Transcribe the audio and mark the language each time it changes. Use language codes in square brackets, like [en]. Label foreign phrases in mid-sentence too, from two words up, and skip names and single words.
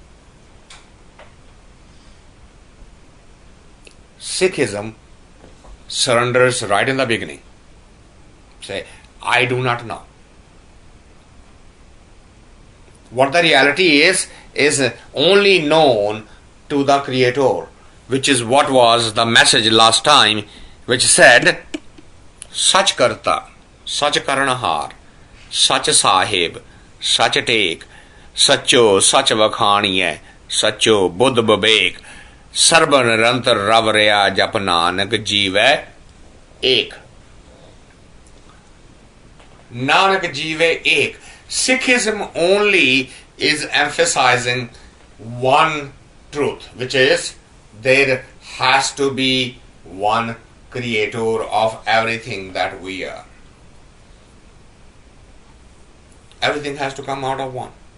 [en] Sikhism surrenders right in the beginning. Say, I do not know. What the reality is only known to the Creator, which is what was the message last time, which said, [pa] ਸਚੁ ਕਰਤਾ ਸਚੁ ਕਰਣਹਾਰੁ ਸਚੁ ਸਾਹਿਬੁ ਸਚੁ ਟੇਕ, ਸਚੋ ਸਚੁ ਵਖਾਣੀਐ ਸਚੋ ਬੁਧਿ ਬਿਬੇਕ ਸਰਬ ਨਿਰੰਤਰਿ ਰਵਿ ਰਹਿਆ ਜਪਿ ਨਾਨਕ ਜੀਵੈ ਏਕ. ਨਾਨਕ ਜੀਵੈ ਏਕ. [en] Sikhism only is emphasizing one truth, which is there has to be one creator of everything that we are. Everything has to come out of one.